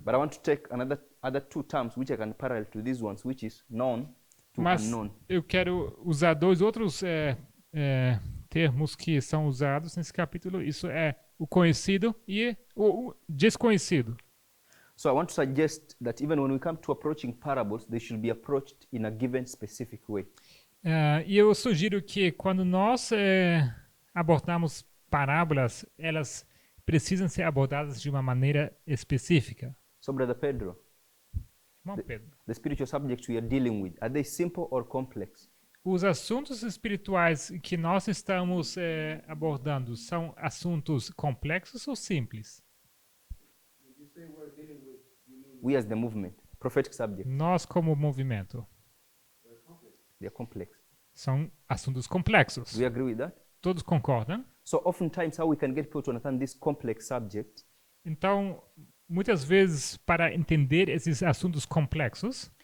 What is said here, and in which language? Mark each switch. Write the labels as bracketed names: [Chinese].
[English] But I want to take other two terms which I can parallel to these ones, which is known to [Portuguese] Mas [English] unknown. [Portuguese] eu quero usar dois outros termos que são usados nesse capítulo. Isso é o conhecido e o desconhecido. [English] So I want to suggest that even when we come to approaching parables, they should be approached in a given specific way. [Portuguese] E eu sugiro que quando nós abordamos parábolas, elas precisam ser abordadas de uma maneira específica. [English] So Brother Pedro, [Portuguese] Irmão Pedro, [English] the spiritual subjects we are dealing with, are they simple or complex? [Portuguese] os assuntos espirituais que nós estamos abordando são assuntos complexos ou simples? [English] When you say we're dealing with, you mean We as the movement, prophetic subjects, [Portuguese] Nós, como movimento, [English] they're complex? they are complex. [Portuguese] são assuntos complexos. [English] Do you agree with that? [Portuguese] Todos concordam? [English] So oftentimes how we can get people to understand this complex subject [Portuguese] Então, muitas vezes, para entender esses assuntos complexos,